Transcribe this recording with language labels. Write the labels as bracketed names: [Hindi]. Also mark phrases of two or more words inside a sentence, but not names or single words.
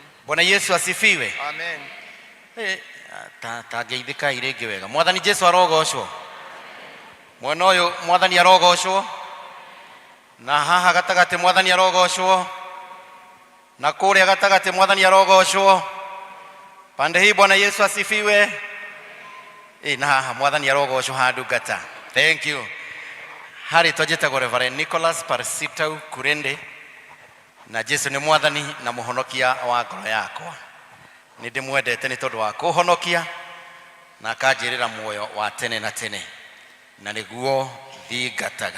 [Swahili] Bwana Yesu asifiwe. Amen. [Kikuyu] Ta geithika irenge wega. Mwathani Jesu arogocwo. Mwana uyu Mwathani arogocwo. Na haha gatagati Mwathani arogocwo. Na kuria gatagati Mwathani arogocwo. [Swahili] Pande hii Bwana Yesu asifiwe. [Kikuyu] Na haha Mwathani arogocwo handungata. [English] Thank you. [Kikuyu] Hari twajitagwo Reverend Nicholas Parsitau Kurende na Jesu ni Mwathani na muhonokia wa ngoro yakwa. Ni ndimwendete ni tondu wa kuhonokia na akanjirira muoyo wa tene na tene na niguo thingataga.